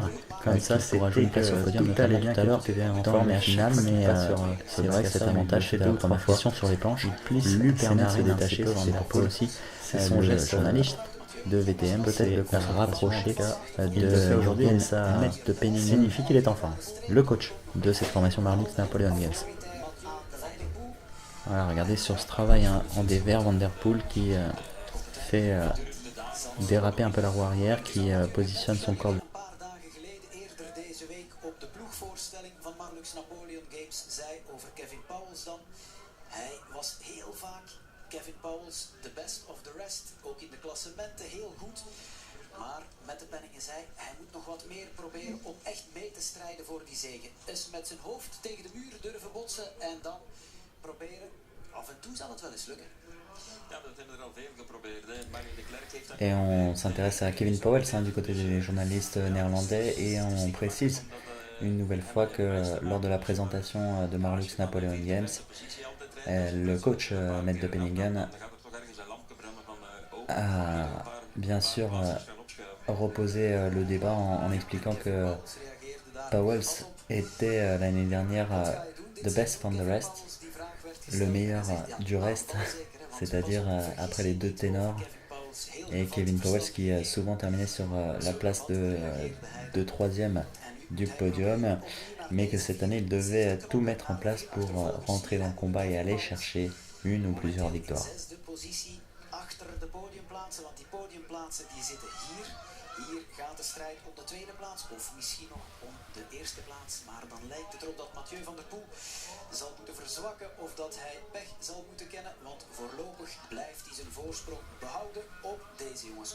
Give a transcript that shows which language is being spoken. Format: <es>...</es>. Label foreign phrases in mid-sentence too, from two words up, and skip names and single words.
<fr>Comme ça, c'est pour ajouter sur le podium, notamment tout à l'heure, dans la finale, mais c'est vrai que cet avantage fait d'avoir ma pression sur les planches, lui permet de se détacher, c'est pourquoi aussi son geste journaliste de VTM, peut-être de se rapprocher de Jürgen Metz de Penningen, signifie qu'il est en forme, le coach de cette formation Marlux Napoleon Games. Voilà, regardez sur ce travail en dévers, Van der Poel qui fait déraper un peu la roue arrière, qui positionne son corps.</fr> <nl>Van Marlux Napoleon Games zei over Kevin Pauwels dan. Hij was heel vaak, Kevin Pauwels,</nl> <en>the best of the rest.</en> <nl>Ook in de klassementen heel goed. Maar met de penningen zei, hij moet nog wat meer proberen om echt mee te strijden voor die zege. Dus met zijn hoofd tegen de muur durven botsen en dan proberen. Af en toe zal het wel eens lukken.</nl> <fr>Et on s'intéresse à Kevin Pauwels du côté des journalistes néerlandais et on précise une nouvelle fois que lors de la présentation de Marlux Napoleon Games, le coach Metz de Penningen a bien sûr reposé le débat en expliquant que Pauwels était l'année dernière</fr> <en>the best from the rest,</en> <fr>le meilleur du reste, c'est-à-dire après les deux ténors, et Kevin Pauwels qui a souvent terminé sur la place de troisième du podium. mais que cette année il devait tout mettre en place pour rentrer dans le combat et aller chercher une ou plusieurs victoires.</fr> <nl>Zesde positie achter de podiumplaatsen, want die podiumplaatsen die zitten hier. Hier gaat de strijd om de tweede plaats, of misschien nog om de eerste plaats. Maar dan lijkt het erop dat Mathieu van der Poel zal moeten verzwakken of dat hij pech zal moeten kennen. Want voorlopig blijft hij zijn voorsprong behouden op deze jongens.</nl>